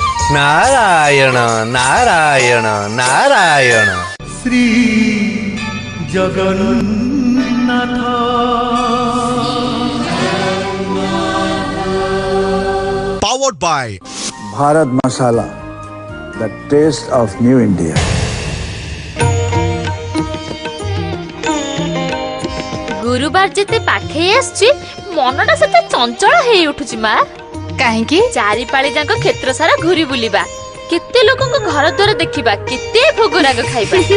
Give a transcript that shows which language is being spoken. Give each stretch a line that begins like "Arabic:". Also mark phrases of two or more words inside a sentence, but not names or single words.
Odia: ନାରାୟଣ ନାରାୟଣ ନାରାୟଣ। ଶ୍ରୀ ଜଗନ୍ନାଥ।
English: Powered by Bharat Masala, the taste of New India.
Odia: ଗୁରୁବାର ଯେତେ ପାଖେଇ ଆସିଛି ମନଟା ସେତେ ଚଞ୍ଚଳ ହେଇ ଉଠୁଛି ମା। କାହିଁକି? ଚାରିପାଳି ଯାକ କ୍ଷେତ୍ର ସାରା ଘୁରି ବୁଲିବା, କେତେ ଲୋକଙ୍କ ଘର ଦ୍ୱାର ଦେଖିବା, କେତେ ଭୋଗରାଗ ଖାଇବା।